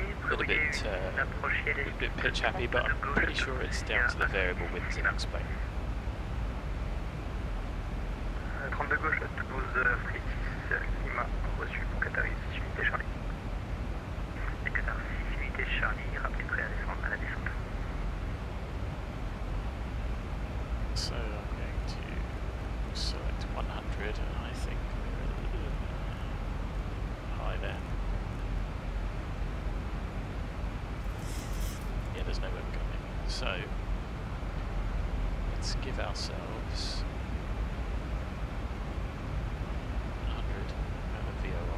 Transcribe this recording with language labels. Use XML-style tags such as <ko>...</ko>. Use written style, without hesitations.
<en>A bit pitch happy, but I'm pretty sure it's down to the variable winds in X-plane.</en> <fr>32 gauche à Toulouse, Flight 6, Lima, reçu pour Qatar 6 unités Charlie. Et Qatar 6 unités Charlie, rappelez prêt à descendre à la descente.</fr> <en>So I'm going to select 100, and I think we're a little high there. Yeah, there's no wind coming. So let's give ourselves 100 and a VOR.</en>